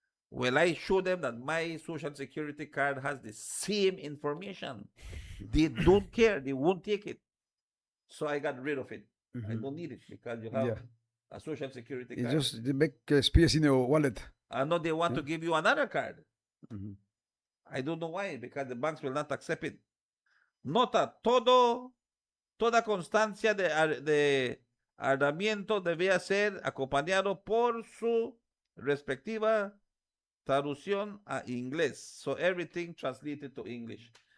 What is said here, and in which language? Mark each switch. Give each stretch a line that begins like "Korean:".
English: Well, I showed them that my social security card has the same information. They don't care. They won't take it. So I got rid of it. I don't need it because you have a social security You card. just make space in your wallet. I know they want to give you another card. I don't know why, because the banks will not accept it.
Spanish: Nota, toda constancia de arrendamiento debe ser acompañado por su respectiva traducción a inglés.
English: So everything translated to English.